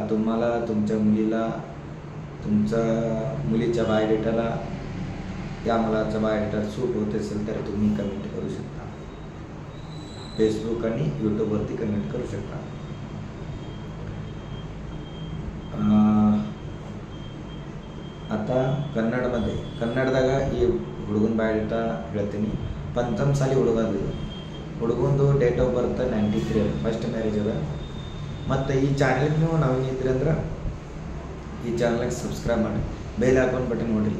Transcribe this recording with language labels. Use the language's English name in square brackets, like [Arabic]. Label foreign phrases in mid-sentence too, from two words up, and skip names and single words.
[Marathi] तुम्हाला तुमच्या मुलीला, तुमच्या मुलीच्या बायोडेटाला या मुलाचा बायोडेटा सूट होत असेल तर तुम्ही कमेंट करू शकता. फेसबुक आणि यूट्यूबवरती कमेंट करू शकता. [Kannada] आता ಕನ್ನಡದಾಗ ಈ ಹುಡುಗನ ಬಯೋಡೇಟಾ ಹೇಳ್ತೀನಿ. 95 ಸಾಲಿ ಹುಡುಗಂದು [English] date of birth [Kannada] 93, [English] first marriage [Kannada] ಅದ. ಮತ್ತು ಈ ಚಾನಲ್ಗೆ ನೀವು ನವೀನ ಇದ್ರಿ ಅಂದ್ರೆ ಈ ಚಾನಲ್ಗೆ ಸಬ್ಸ್ಕ್ರೈಬ್ ಮಾಡಿ, [English] bell icon button [Kannada] ನೋಡಿರಿ.